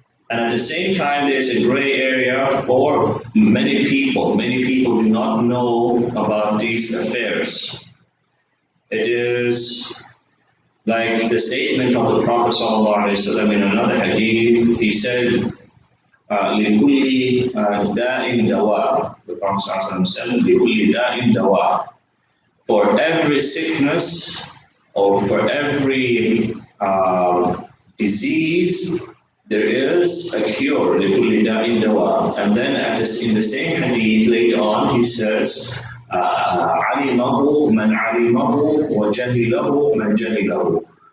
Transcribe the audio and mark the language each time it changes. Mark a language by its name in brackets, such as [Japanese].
[English] And at the same time, there's a gray area for many people. Many people do not know about these affairs. It is like the statement of the Prophet ﷺ in another hadith. He said, [Arabic] لِكُلِّ دَاءٍ دَوَاءٍ. [English] The Prophet ﷺ said, [Arabic] لِكُلِّ دَاءٍ دَوَاءٍ. [English] For every sickness or for every disease, there is a cure. [Arabic] لِكُلِّ دَاءٍ دَوَاءٍ. [English] And then in the same hadith later on, he says, [Arabic] عَلِمَهُ مَنْ عَلِمَهُ وَجَهِلَهُ مَنْ جَهِلَهُ.